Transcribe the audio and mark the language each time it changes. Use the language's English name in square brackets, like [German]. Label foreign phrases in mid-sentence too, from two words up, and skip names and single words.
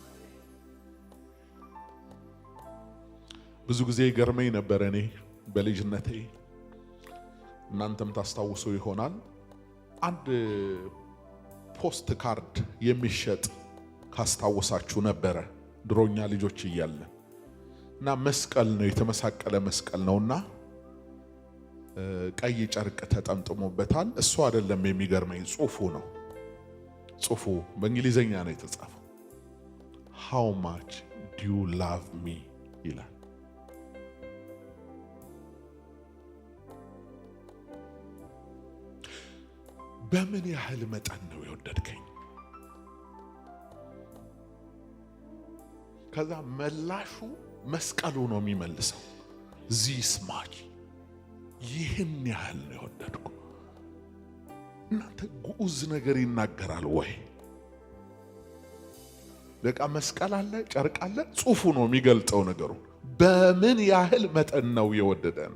[Amharic] ብዙ ጊዜ ገርመኝ ነበር እኔ በልጅነቴ እናንተም ታስታውሱ ይሆናል። አንድ ፖስት ካርድ የሚሸጥ ካስታወሳችሁ ነበረ ድሮኛ ልጆች እያለን እና መስቀል ነው የተመሳቀለ መስቀል ነውና ቀይ ጨርቅ ተጠምጥሞበታል። እሱ አይደለም የሚገርመኝ ጽሑፉ ነው። ጽሑፉ በእንግሊዘኛ ነው የተጻፈው። [English] How much do you love me [Amharic] ይላል። በምን ያህል መጠን ነው የወደድከኝ? ከዛ መላሹ መስቀሉ ነው የሚመልሰው። [English] this much [Amharic] ይህን ያህል ነው የወደድኩ። እናንተ ጉዝ ነገር ይናገራል ወይ? በቃ መስቀል አለ፣ ጨርቅ አለ፣ ጽሑፉ ነው የሚገልጸው ነገሩ። በምን ያህል መጠን ነው የወደደን?